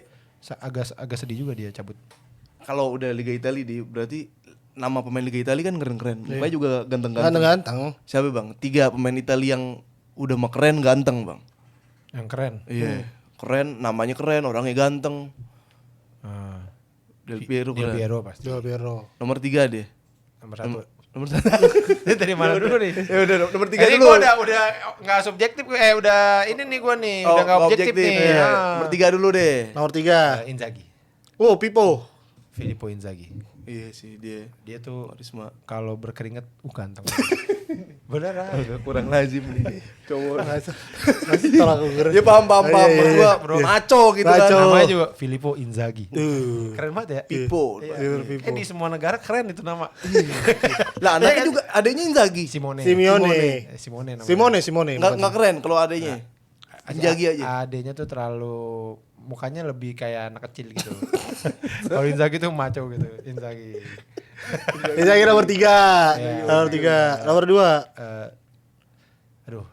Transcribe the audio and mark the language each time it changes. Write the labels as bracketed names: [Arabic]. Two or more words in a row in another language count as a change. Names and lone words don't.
[Indonesian] agak sedih juga dia cabut. Kalau udah Liga Italia berarti nama pemain Liga Italia kan keren-keren. Mukanya juga ganteng-ganteng. Ganteng-ganteng. Siapa bang? 3 pemain Italia yang udah mah keren ganteng bang. Yang keren. Iya. Keren, namanya keren, orangnya ganteng. Ah, Del Piero. Del keren. Piero pasti. Del Piero. Nomor 3 dia. Nomor 1. Nomor 1. Ini dari mana dulu nih? Ya udah nomor 3 Ini dulu. gua udah nggak subjektif, udah ini nih gua nih, udah nggak objektif nih. Iya. Ah. Nomor 3 dulu deh. Nomor 3. Inzaghi, Oh, Pipo. Filippo Inzaghi. Iya sih dia. Dia tuh Karisma. kalau berkeringat ganteng. Beneran. Agak kurang lazim nih. Cowok. Masih tolak ukur. Dia paham. Iya, iya, Gua bro. maco gitu Maco. kan. Namanya juga Filippo Inzaghi. Keren banget ya. Pipo. Iya. Pipo. Di semua negara keren itu nama. Lah anaknya juga adanya Inzaghi. Simone. Simeone. Simone namanya. Simone. Enggak keren kalau adanya. Inzaghi aja. Adenya tuh terlalu mukanya lebih kayak anak kecil gitu. Kalau Inzaghi tuh maco gitu. Inzaghi. Inzaghi nomor 3. Iya. Nomor 3. Nomor 2. Aduh.